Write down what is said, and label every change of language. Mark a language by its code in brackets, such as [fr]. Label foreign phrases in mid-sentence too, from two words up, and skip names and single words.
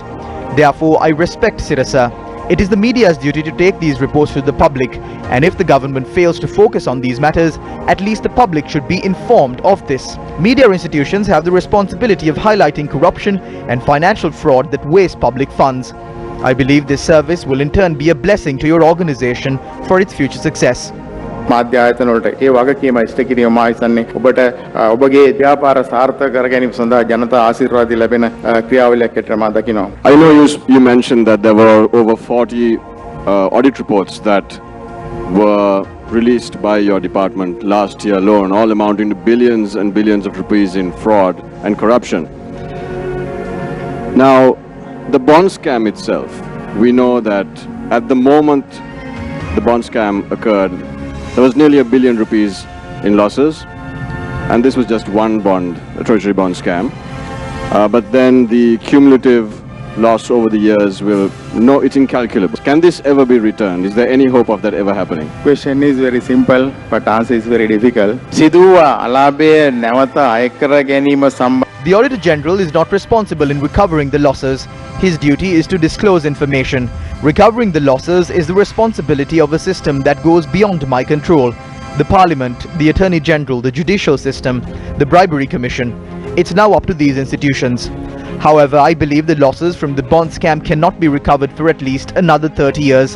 [en] Therefore, I respect Sirasa. It is the media's duty to take these reports to the public, and if the government fails to focus on these matters, at least the public should be informed of this. Media institutions have the responsibility of highlighting corruption and financial fraud that waste public funds. I believe this service will in turn be a blessing to your organization for its future success. [si] මාධ්‍ය ආයතන වලට ඒ වගකීම ඉෂ්ට කිරීම මා හිතන්නේ ඔබට ඔබගේ ව්‍යාපාර සාර්ථක කර ගැනීම සඳහා ජනතා ආශිර්වාද ලැබෙන ක්‍රියාවලියක් ඇතර මා දකිනවා. [en] I know you mentioned that there were over 40 audit reports that were released by your department last year alone, all amounting to billions and billions of rupees in fraud and corruption. Now, the bond scam itself, we know that at the moment the bond scam occurred, there was nearly $1 billion in losses, and this was just one bond, a treasury bond scam. But then the cumulative loss over the years it's incalculable. Can this ever be returned? Is there any hope of that ever happening? Question is very simple, but answer is very difficult. [si] සිදුවා අලාභය නැවත අය කර ගැනීම [en] The Auditor General is not responsible in recovering the losses. His duty is to disclose information. Recovering the losses is the responsibility of a system that goes beyond my control. The Parliament, the Attorney General, the Judicial System, the Bribery Commission. It's now up to these institutions. However, I believe the losses from the bond scam cannot be recovered for at least another 30 years.